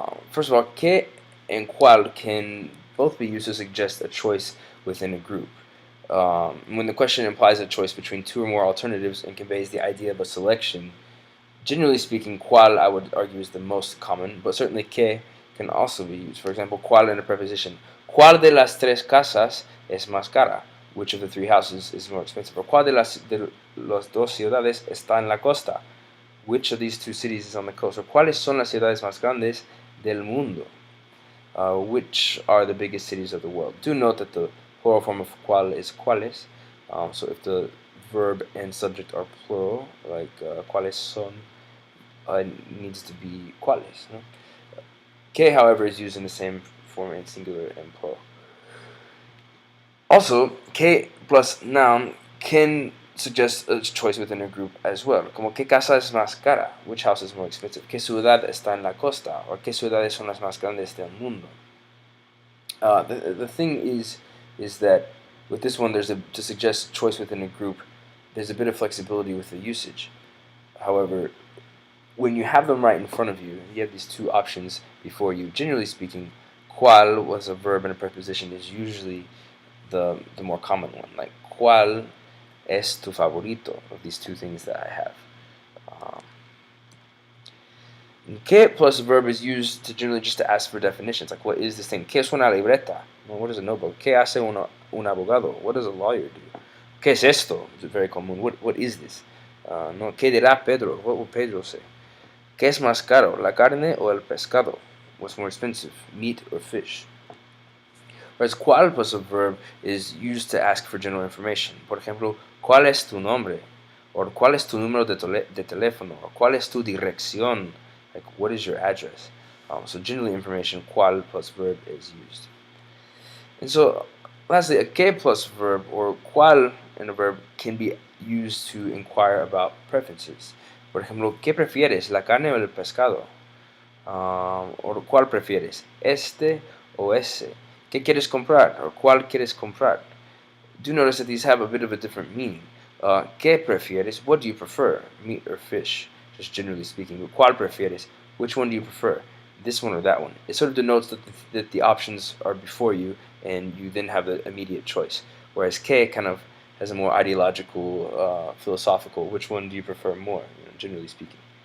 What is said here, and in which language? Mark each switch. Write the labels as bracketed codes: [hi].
[en] First of all, que and cuál can both be used to suggest a choice within a group. When the question implies a choice between two or more alternatives and conveys the idea of a selection, generally speaking, cuál I would argue is the most common, but certainly que can also be used. For example, cuál in a preposition. [es] ¿Cuál de las tres casas es más cara? [en] Which of the three houses is more expensive? Or [es] ¿cuál de las dos ciudades está en la costa? [en] Which of these two cities is on the coast? [es] Or ¿cuáles son las ciudades más grandes del mundo? [en] Which are the biggest cities of the world? Do note that the plural form of cuál is cuáles. So if the verb and subject are plural, like cuáles son, it needs to be cuáles. No? Que, however, is used in the same form in singular and plural. Also, que plus noun can suggest a choice within a group as well. [es] Como ¿qué casa es más cara? [en] Which house is more expensive? [es] ¿Qué ciudad está en la costa? Or ¿qué ciudades son las más grandes del mundo? [en] The thing is that with this one, to suggest choice within a group, there's a bit of flexibility with the usage. However, when you have them right in front of you, you have these two options before you. Generally speaking, cuál was a verb and a preposition is usually the more common one. Like [es] cuál es tu favorito, [en] of these two things that I have. Que plus verb is used to generally just to ask for definitions. Like, what is this thing? [es] ¿Qué es una libreta? [en] Well, what is a notebook? [es] ¿Qué hace un abogado? [en] What does a lawyer do? [es] ¿Qué es esto? [en] It's very common. What is this? [es] No, ¿qué dirá Pedro? [en] What will Pedro say? [es] ¿Qué es más caro? ¿La carne o el pescado? [en] What's more expensive, meat or fish? Whereas cuál plus a verb is used to ask for general information. [es] Por ejemplo, ¿cuál es tu nombre? Or ¿cuál es tu número de teléfono? Or ¿cuál es tu dirección? [en] Like, what is your address? So generally information, cuál plus verb is used. And so, lastly, a que plus verb or cuál in a verb can be used to inquire about preferences. [es] Por ejemplo, ¿qué prefieres, la carne o el pescado? Or ¿cuál prefieres, este o ese? ¿Qué quieres comprar? Or ¿cuál quieres comprar? [en] Do notice that these have a bit of a different meaning. [es] ¿Qué prefieres? [en] What do you prefer, meat or fish? Just generally speaking. But [es] ¿cuál prefieres? [en] Which one do you prefer? This one or that one? It sort of denotes that the options are before you and you then have the immediate choice. Whereas que kind of has a more ideological, philosophical, which one do you prefer more, generally speaking.